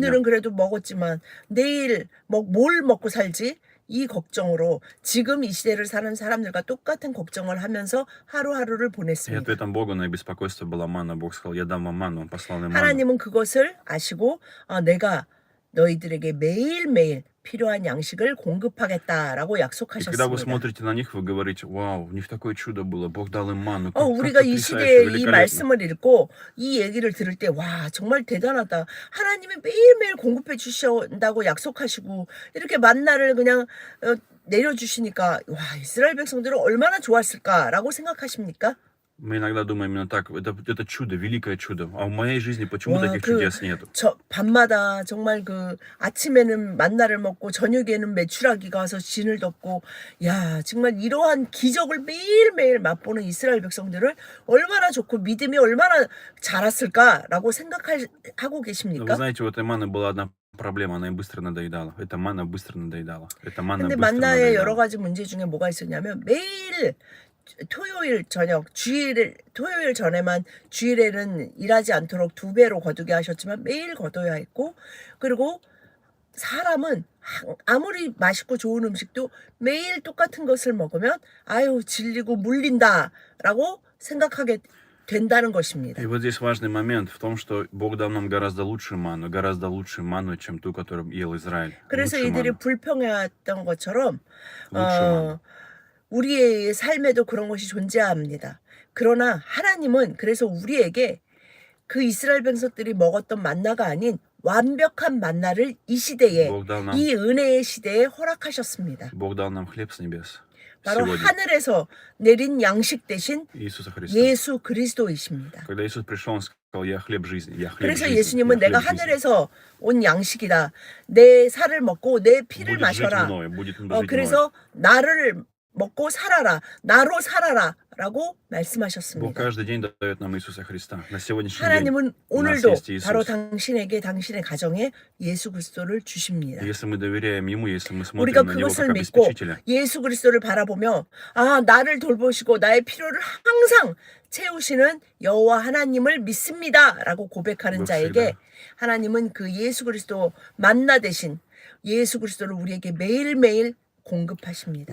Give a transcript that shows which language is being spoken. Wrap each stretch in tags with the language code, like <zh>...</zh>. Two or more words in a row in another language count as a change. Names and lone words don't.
<ko>오늘은 그래도 먹었지만 내일 뭘 먹고 살지? 이 걱정으로 지금 이 시대를 사는 사람들과 똑같은 걱정을 하면서 하루하루를</ko> <ru>И</ru> <ko>보냈습니다.</ko> <ru>ответом Бога на их беспокойство была манна. Бог сказал, я дам вам манну, Он послал им манну.</ru> <ko>하나님은 그것을 아시고 내가 너희들에게 매일매일 필요한 양식을 공급하겠다라고</ko> <ru>И когда вы</ru> <ko>약속하셨습니다.</ko> <ru>смотрите на них, вы говорите, вау, у них такое чудо было, Бог дал им манну,</ru> <ko>우리가 이</ko> <ru>потрясающе,</ru> <ko>시대에 이</ko> <ru>великолепно.</ru> <ko>말씀을 읽고 이 얘기를 들을 때 와 정말 대단하다. 하나님이 매일매일 공급해 주신다고 약속하시고 이렇게 만나를 그냥 내려주시니까 와 이스라엘 백성들은 얼마나 좋았을까라고 생각하십니까?</ko> <ru>Мы иногда думаем именно так, это чудо, великое чудо, а в моей жизни почему</ru> <ko>와,</ko> <ru>таких чудес нету?</ru> <ko>밤마다 정말 그 아침에는 만나를 먹고 저녁에는 메추라기가 와서 진을 덮고 야 정말 이러한 기적을 매일매일 맛보는 이스라엘 백성들을 얼마나 좋고 믿음이 얼마나 자랐을까라고 생각하고</ko> <ru>Но вы</ru> <ko>계십니까?</ko> <ru>знаете, у этой манны была одна проблема, она им быстро надоедала. Эта манна быстро надоедала. Эта манна</ru> <ko>근데</ko> <ru>быстро</ru> <ko>만나의 여러</ko> <ru>надоедала.</ru> <ko>가지 문제 중에 뭐가 있었냐면 매일 토요일 저녁 토요일 전에만 주일에는 일하지 않도록 2배로 거두게 하셨지만 매일 거둬야 했고, 그리고 사람은 아무리 맛있고 좋은 음식도 매일 똑같은 것을 먹으면 아유 질리고 물린다라고 생각하게 된다는 것입니다.</ko> <ru>И вот здесь важный момент в том, что Бог дал нам гораздо лучшую манну, чем ту, которую ел Израиль.</ru> <ko>그래서</ko> <ru>Лучшую</ru> <ko>이들이</ko> <ru>манну.</ru> <ko>불평해왔던 것처럼</ko> <ru>Лучшую манну.</ru> <ko>우리의 삶에도 그런 것이 존재합니다. 그러나 하나님은 그래서 우리에게 그 이스라엘 백성들이 먹었던 만나가 아닌 완벽한 만나를 이 시대에,</ko> <ru>Бог дал нам,</ru> <ko>이 은혜의 시대에 허락하셨습니다.</ko> <ru>Бог дал нам хлеб с небес.</ru> <ko>바로</ko> <ru>Сегодня.</ru> <ko>하늘에서 내린 양식 대신</ko> <ru>Иисуса Христа.</ru> <ko>예수 그리스도이십니다.</ko> <ru>Когда Иисус пришел, Он сказал, я хлеб жизни, я хлеб</ru> <ko>그래서</ko> <ru>жизни,</ru> <ko>예수님은</ko> <ru>я</ru> <ko>내가</ko> <ru>хлеб жизни.</ru> <ko>하늘에서 온 양식이다. 내 살을 먹고 내 피를</ko> <ru>Будет жить</ru> <ko>마셔라.</ko> <ru>мною, будет жить мною.</ru> <ko>그래서 나를 먹고 살아라. 나로 살아라. 라고</ko> <ru>Бог</ru> <ko>말씀하셨습니다.</ko> <ru>каждый день дает нам Иисуса Христа. На сегодняшний день</ru> <ko>하나님은</ko> <ru>у нас</ru> <ko>오늘도</ko> <ru>есть</ru> <ko>바로</ko> <ru>Иисус.</ru> <ko>당신에게 당신의 가정에 예수 그리스도를 주십니다.</ko> <ru>И если мы доверяем Ему, если мы</ru> <ko>우리가</ko> <ru>смотрим на Него</ru> <ko>그것을</ko> <ru>как</ru> <ko>믿고</ko> <ru>обеспечителя,</ru> <ko>예수 그리스도를 바라보며 나를 돌보시고 나의 필요를 항상 채우시는 여호와 하나님을 믿습니다라고 고백하는 자에게 하나님은 그 예수 그리스도 만나 대신 예수 그리스도를 우리에게 매일매일 공급하십니다.</ko>